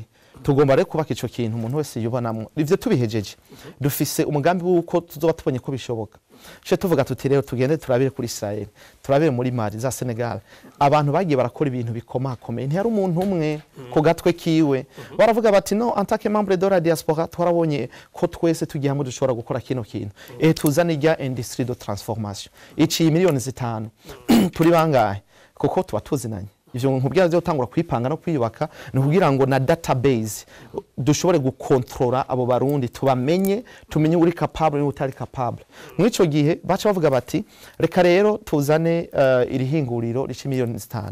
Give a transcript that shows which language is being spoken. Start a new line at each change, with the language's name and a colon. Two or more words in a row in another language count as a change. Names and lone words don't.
Rundi: Tugomba rero kubaka ico kintu umuntu wese yubanamwe. Ivyo tubihejeje dufise umugambi wuko tuzoba tubonye ko bishoboka. Cyo tuvuga tuti rero tugende turabire kuri Israel, turabire muri Mali za Senegal. Abantu bagiye barakora ibintu bikomakomeye, ntiyari umuntu umwe ko gatwe kiwe. Baravuga bati no,
French: en tant que membre de la diaspora
Rundi: twarabonye ko twese tugiye hamwe dushobora gukora kino kintu. Tuzana ijya
French: industrie de transformation.
Rundi: Ici miliyoni 5 turi bangahe kuko tuba tuzinanye. Ivyo nkubwira byo tangura kwipanga no kwiyubaka no kugira ngo na database dushobore gukontrola abo barundi, tubamenye, tumenye uri capable n'utari capable. Mwico gihe baca bavuga bati reka rero tuzane iri hinguriro rici miliyoni 5.